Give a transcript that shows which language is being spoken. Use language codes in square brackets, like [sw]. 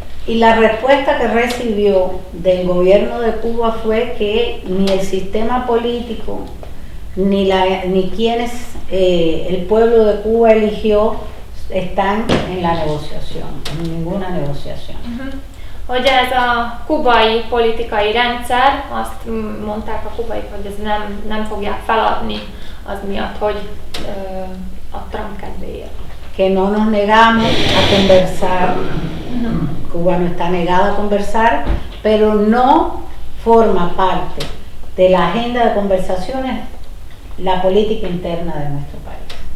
[es] Y la respuesta que recibió del gobierno de Cuba fue que ni el sistema político ni quienes el pueblo de Cuba eligió están en la negociación, en ninguna negociación. [hu] Hogy ez a kubai politikai rendszer, azt mondták a kubaik, hogy ez nem fogják feladni az miatt, hogy a Trump kedvéért. [es] Que no nos negamos a conversar, Cuba no está negada a conversar, pero no forma parte de la agenda de conversaciones la política interna de nuestro país.